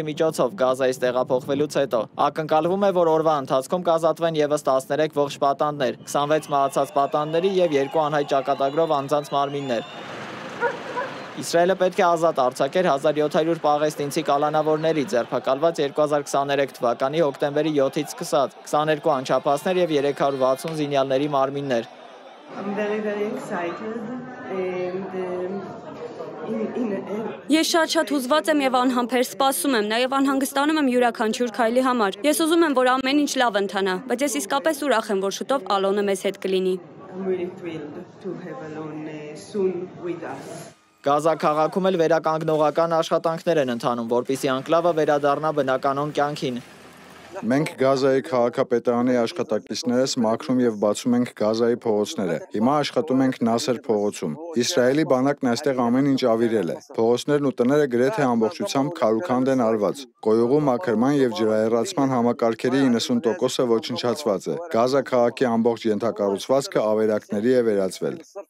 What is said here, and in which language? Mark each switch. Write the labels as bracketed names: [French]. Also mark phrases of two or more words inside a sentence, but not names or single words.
[Armenian] միջոցով Գազայից տեղափոխվելուց հետո։ Ակնկալվում է, որ օրվա ընթացքում կազատվեն եւս 13 ողջ պատանդներ, 26 մահացած պատանդների եւ 2 անհայտ ճակատագրով անձանց մարմիններ։ Իսրայելը պետք է ազատ արձակեր 1700 պաղեստինցի կալանավորների ձերբակալված 2023 թվականի հոկտեմբերի 7-ից սկսած, 22 անչափահասներ եւ 360 զինյալների մարմիններ։ [English] I'm very excited [Armenian] Ես շատ հուզված եմ եւ անհամբեր սպասում եմ, նաեւ անհանգստանում եմ յուրաքանչյուր քայլի համար։ Ես ուզում եմ, որ ամեն ինչ լավ ընթանա, բայց ես իսկապես ուրախ եմ, որ շուտով Ալոնը մեզ հետ կլինի։ [English] I'm really thrilled to have Alon soon with us. [Armenian] Գազա քաղաքում էլ վերականգնողական աշխատանքներ են ընթանում, որպեսզի անկլավը վերադառնա բնականոն կյանքին։ Մենք Գազայի քաղաքապետարանի աշխատակիցներս մաքրում եւ բացում ենք Գազայի փողոցները։ Հիմա աշխատում ենք Նասեր փողոցում։ Իսրայելի բանակն այստեղ ամեն ինչ ավիրել է։ Փողոցներն ու տները գրեթե ամբողջությամբ քարուքանդ են արված։ Կոյուղու մաքրման եւ ջրահեռացման համակարգերի 90%-ը ոչնչացված է։ Գազա քաղաքի ամբողջ ենթակառուցվածքը ավերակների է վերածվել։